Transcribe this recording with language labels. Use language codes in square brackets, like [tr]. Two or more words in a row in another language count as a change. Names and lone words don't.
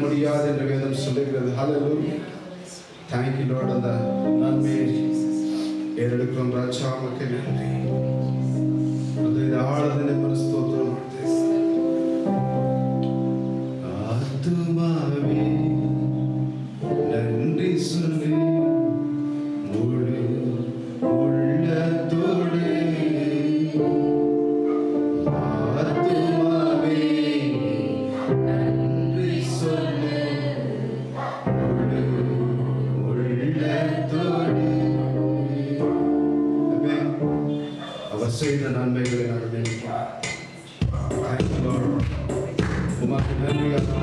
[ta] முடியாது என்று வேதம் சொல்லுகிறது. ஹல்லேலூயா. [en] Thank you Lord. [ta] அந்த நன்மையை ஏறெடுக்கிறோம் ராஜா. உமக்கு நன்றி. [kn] ಹೃದಯದ ಆಳದಿಂದ ಸ್ತೋತ್ರ ಮಾಡ್ತೇವೆ. [ta] ಆತ್ಮವೇ நன்றி சொல்லி முழு உள்ளத்தோடு ஆத்மாவே நன்றி சொல்லி முழு உள்ளத்தோடு அவர் செய்த நன்மைகளை நாங்கள் நினைக்கிறோம். [en] Thank you Lord. [ta] உமக்கு நன்றியாக